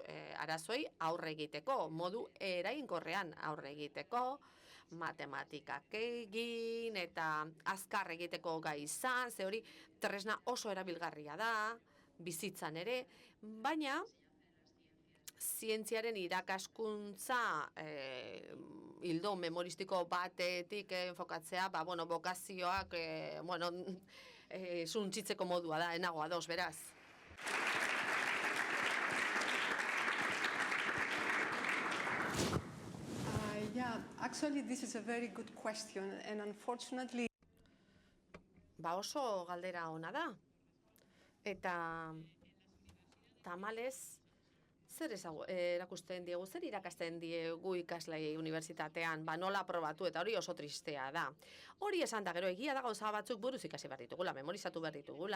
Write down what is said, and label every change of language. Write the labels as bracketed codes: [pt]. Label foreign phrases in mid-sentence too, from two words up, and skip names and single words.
[eu] arazoei aurre egiteko, modu eraginkorrean aurre egiteko, matematikak egin eta azkar egiteko gai izan, ze hori tresna oso erabilgarria da, bizitzan ere, baina zientziaren irakaskuntza hildo memoristiko batetik enfokatzea, bokazioak suntsitzeko modua da, enago ados, beraz. [en] Yeah, actually this is a very good question and unfortunately [eu] oso galdera ona da. Eta tamalez zer erakusten diegu, zer irakasten diegu ikaslei unibertsitatean, nola aprobatu eta hori oso tristea da. Hori esan da gero egia da gauza batzuk buruz ikasi behar ditugula, memorizatu behar ditugula.